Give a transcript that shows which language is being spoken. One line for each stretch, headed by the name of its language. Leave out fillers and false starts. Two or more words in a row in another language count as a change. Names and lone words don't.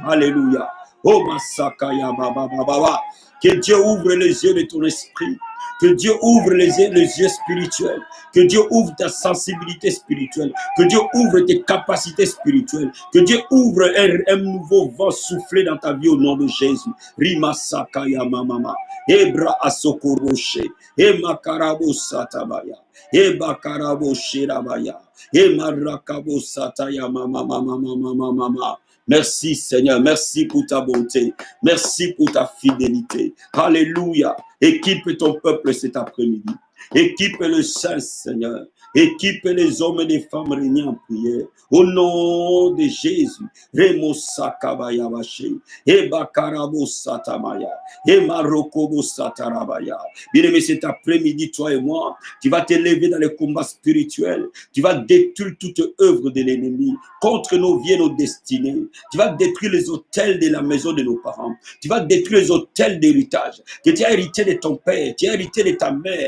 French: Alléluia. Oh, Masakaya Baba Baba. Que Dieu ouvre les yeux de ton esprit. Que Dieu ouvre les yeux spirituels. Que Dieu ouvre ta sensibilité spirituelle. Que Dieu ouvre tes capacités spirituelles. Que Dieu ouvre un nouveau vent soufflé dans ta vie au nom de Jésus. Rima Sakaya Mama. Ebra Asokoroche. E Makarabo Satabaya. E Bakarabo Shirabaya. E Marakabo Sataya Mama Mama Mama Mama. Merci Seigneur, merci pour ta bonté, merci pour ta fidélité. Alléluia. Équipe ton peuple cet après-midi. Équipe le Saint Seigneur. Équipe les hommes et les femmes réunis en prière. Au nom de Jésus. Remo sakabaya bache. E bakarabo satamaya. E marokobo satarabaya. Bien-aimé, cet après-midi, toi et moi, tu vas t'élever dans les combats spirituels. Tu vas détruire toute œuvre de l'ennemi contre nos vies et nos destinées. Tu vas détruire les autels de la maison de nos parents. Tu vas détruire les autels d'héritage que tu as hérité de ton père, tu as hérité de ta mère.